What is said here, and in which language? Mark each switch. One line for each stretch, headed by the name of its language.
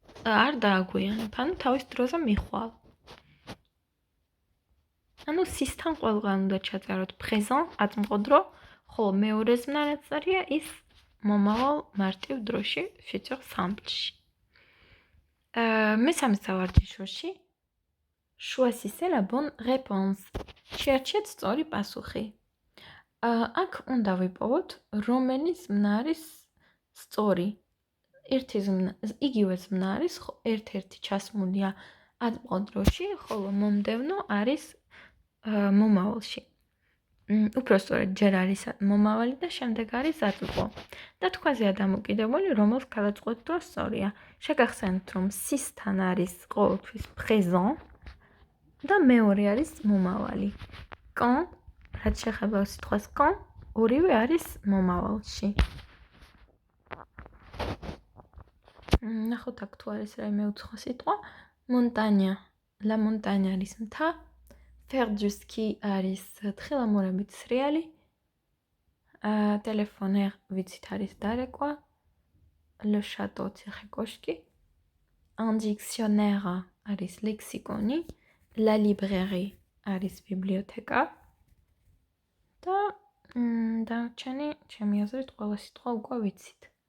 Georgian: არ დააგვიანებ, ანუ თავის დროზე მიხვალ. ანუ sis-თან ყველგან უნდა ჩაწეროთ présent, აწმყო დრო, ხოლო მეორე ზმნა რაც არია, ის მომავალ მარტივ დროში, futur simple-ში. მესამე სავარჯიშოში,
French: choisissez la bonne réponse.
Georgian: შეარჩიეთ სწორი პასუხი. აქ უნდა ვიპოვოთ, რომელი ზმნა არის სწორი. იგივე ზმნა არის ერთ-ერთი ჩასმულია აწმყო დროში, ხოლო მომდევნო არის მომავალში. უпроსტորად ჯერ არის მომავალი და შემდეგ არის აწმყო. და თქვენზეა დამოკიდებული, რომელ გავაწყვეტ რომ სწორია. შეგახსენებთ, რომ სისთან არის ყოველთვის présent და მეორე არის მომავალი. quand, რაც შეეხება სიტყვას quand, ორივე არის მომავალში. ნახოთ აქ თუ არის რაიმე უცხო სიტყვა. montagne, la montagne არის მთა. faire du ski არის თხილამურებით სრიალი. téléphoner ვიცით არის დარეკვა. le château ციხე კოშკი. un dictionnaire არის ლექსიკონი. la librairie არის ბიბლიოთეკა. და დანარჩენი ჩემი აზრით ყველა სიტყვა უკვე ვიცით.